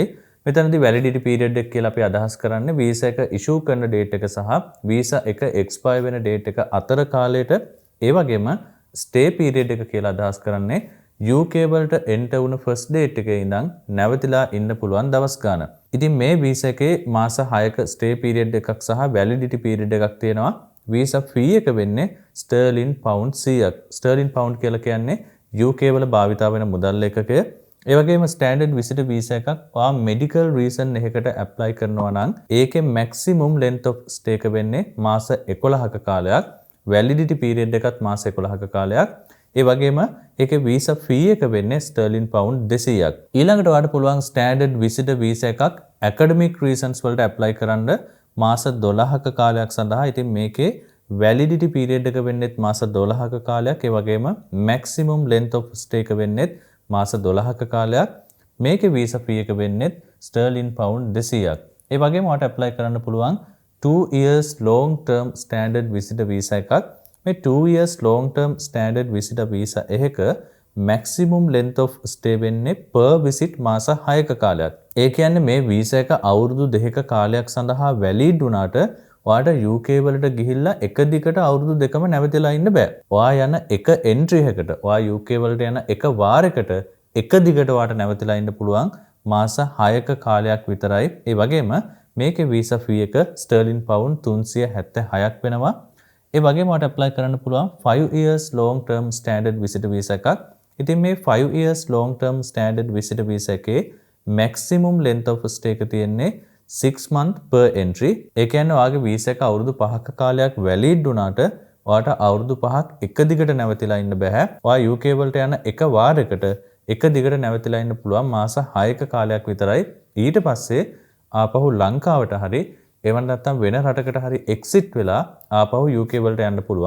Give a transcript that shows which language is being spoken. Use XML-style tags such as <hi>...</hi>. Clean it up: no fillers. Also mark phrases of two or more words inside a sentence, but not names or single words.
<si>මෙතනදී</si> <en>validity period</en> <si>එක කියලා අපි අදහස් කරන්නේ visa එක issue කරන date එක සහ visa එක expire වෙන date එක අතර කාලයට. ඒ වගේම</si> <en>stay period</en> <si>එක කියලා අදහස් කරන්නේ UK වලට enter වුණ</si> <en>first date</en> <si>එකේ ඉඳන් නැවතිලා ඉන්න පුළුවන් දවස් ගාන. ඉතින් මේ visa එකේ මාස 6ක</si> <en>stay period</en> <si>එකක් සහ</si> <en>validity period</en> <si>එකක් තියෙනවා.</si> <en>visa fee</en> <si>එක වෙන්නේ</si> <en>sterling pound</en> <si>100ක්.</si> <en>sterling pound</en> <si>කියලා කියන්නේ UK වල භාවිතා වෙන මුදල් එකක. ඒ වගේම</si> <en>standard visitor visa</en> <si>එකක් ඔයා</si> <en>medical reason</en> <si>එකකට ඇප්ලයි කරනවා නම් ඒකේ</si> <en>maximum length of stay</en> <si>එක වෙන්නේ මාස 11ක කාලයක්.</si> <en>validity period</en> <si>එකත් මාස 11ක කාලයක්. ඒ වගේම ඒකේ</si> <en>visa fee</en> <si>එක වෙන්නේ</si> <en>sterling pound</en> <si>200ක්. ඊළඟට ඔයාලට පුළුවන්</si> <en>standard visitor visa</en> <si>එකක්</si> <en>academic reasons</en> <si>වලට ඇප්ලයි කරන්න මාස 12ක කාලයක් සඳහා. ඉතින් මේකේ</si> <en>validity period</en> <si>එක වෙන්නේ මාස 12ක කාලයක්. ඒ වගේම</si> <en>maximum length of stay</en> <si>එක වෙන්නේ මාස 12ක කාලයක්. මේකේ</si> <en>visa fee</en> <si>එක වෙන්නේ</si> <en>sterling pound</en> <si>200ක්. ඒ වගේම ඔයාලට ඇප්ලයි කරන්න පුළුවන්</si> <en>2 years long term standard visitor visa එකක්. මේ 2 years long term standard visitor visa එකක maximum length of stay වෙන්නේ per visit</en> <si>මාස 6ක කාලයක්. ඒ කියන්නේ මේ වීසා එක අවුරුදු 2ක කාලයක් සඳහා වැලිඩ් වුණාට ඔයාට UK වලට ගිහිල්ලා එක දිගට අවුරුදු දෙකම නැවතිලා ඉන්න බෑ. ඔයා යන එක එන්ට්‍රි එකකට ඔයා UK වලට යන එක වාරයකට එක දිගට ඔයාට නැවතිලා ඉන්න පුළුවන් මාස 6ක කාලයක් විතරයි. ඒ වගේම මේකේ</si> <en>visa fee</en> <si>එක</si> <en>sterling pound</en> <si>376ක් වෙනවා. ඒ වගේම ඔයාලට ඇප්ලයි කරන්න පුළුවන්</si> <en>5 years long term standard visitor visa එකක්.</en> <si>ඉතින් මේ</si> <en>5 years long term standard visitor visa එකේ maximum length of stay</en> <si>එක තියෙන්නේ</si> <en>6 month per entry.</en> <si>ඒ කියන්නේ ඔයාගේ වීසා එක අවුරුදු 5ක කාලයක් වැලිඩ් වුණාට ඔයාට අවුරුදු 5ක් එක දිගට නැවතිලා ඉන්න බෑ. ඔයා UK වලට යන එක වාරයකට එක දිගට නැවතිලා ඉන්න පුළුවන් මාස 6ක කාලයක් විතරයි. ඊට පස්සේ ආපහු ලංකාවට හරි එවන් නැත්නම් වෙන රටකට හරි එක්සිට් වෙලා ආපහු UK වලට යන්න පුළුවන්.</si>